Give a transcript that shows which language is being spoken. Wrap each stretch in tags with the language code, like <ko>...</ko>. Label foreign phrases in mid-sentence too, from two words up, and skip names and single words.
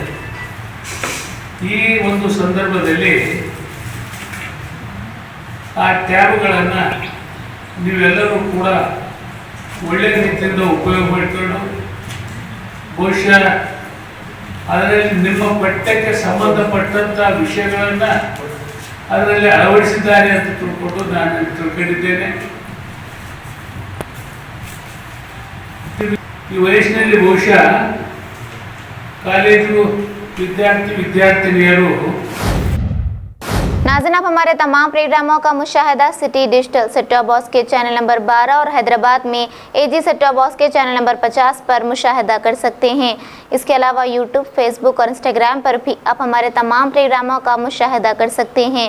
<kn>ಈ ಒಂದು ಸಂದರ್ಭದಲ್ಲಿ ಆ ಟ್ಯಾಬ್ಗಳನ್ನು ನೀವೆಲ್ಲರೂ ಕೂಡ ಒಳ್ಳೆಯ ರೀತಿಯಿಂದ ಉಪಯೋಗ ಮಾಡಿಕೊಂಡು ಬಹುಶಃ ಅದರಲ್ಲಿ ನಿಮ್ಮ ಪಠ್ಯಕ್ಕೆ ಸಂಬಂಧಪಟ್ಟಂಥ ವಿಷಯಗಳನ್ನು ಅದರಲ್ಲಿ ಅಳವಡಿಸಿದ್ದಾರೆ ಅಂತ ತಿಳ್ಕೊಂಡು ನಾನು ತಿಳ್ಕೊಂಡಿದ್ದೇನೆ. ಈ ವಯಸ್ಸಿನಲ್ಲಿ ಬಹುಶಃ ಕಾಲೇಜು विद्यार्थिनियों।</kn> <ur>نازرین، آپ ہمارے تمام پروگراموں کا مشاہدہ سٹی ڈیجیٹل</ur> <en>set top box</en> <ur>के</ur> <en>channel number</en> <ur>12 اور حیدرآباد میں اے جی</ur> <en>set top box</en> <ur>के</ur> <en>channel number</en> <ur>50 پر مشاہدہ کر سکتے ہیں. اس کے علاوہ یوٹیوب، فیس بک اور انسٹاگرام پر بھی آپ ہمارے تمام پروگراموں کا مشاہدہ کر سکتے ہیں.</ur>